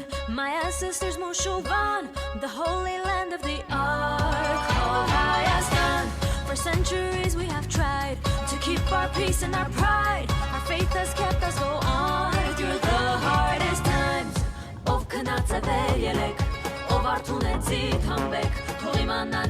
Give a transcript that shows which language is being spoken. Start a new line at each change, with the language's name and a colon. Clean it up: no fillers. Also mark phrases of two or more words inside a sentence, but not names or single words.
English: My ancestors Moshovan, the holy land of the Ark of Hayastan. For centuries we have tried to keep our peace and our pride. Our faith has kept us go on through the hardest times.
Armenian: Ով քնածել ելեք, ով արթունեցի թամբեք, թող իմանան